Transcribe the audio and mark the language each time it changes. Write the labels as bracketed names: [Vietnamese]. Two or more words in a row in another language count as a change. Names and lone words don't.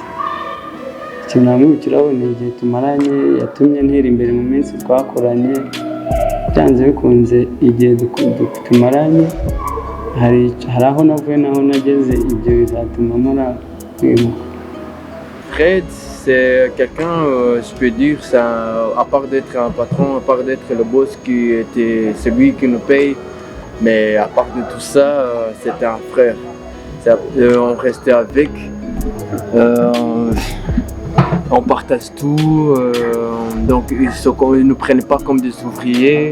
[Kinyarwanda] Ikintu namwibukiraho ni igihe tumaranye, yatumye ntera imbere mu minsi twakoranye. Byanze bikunze igihe tumaranye hari aho navuye naho nageze, ibyo bizatuma mpora kwimuka. [French] Fred, c'est quelqu'un, je peux dire, ça, à part d'être un patron, à part d'être le boss qui était celui qui nous paye, mais à part de tout ça, c'était un frère. On restait avec, on partage tout, donc ils ne nous prennent pas comme des ouvriers.